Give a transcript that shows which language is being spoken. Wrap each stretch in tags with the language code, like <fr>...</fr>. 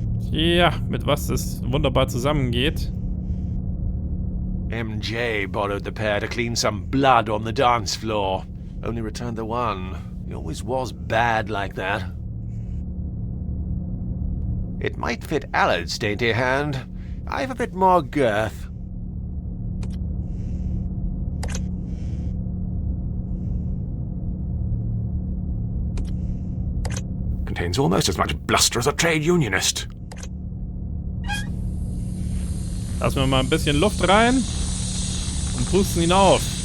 <de>Ja, mit was das wunderbar zusammengeht.</de> <en>MJ borrowed the pair to clean some blood on the dance floor. Only returned the one. He always was bad like that. It might fit Aled's dainty hand. I've a bit more girth. Contains almost as much bluster as a trade unionist.</en> <de>Lassen wir mal ein bisschen Luft rein und pusten ihn auf.</de>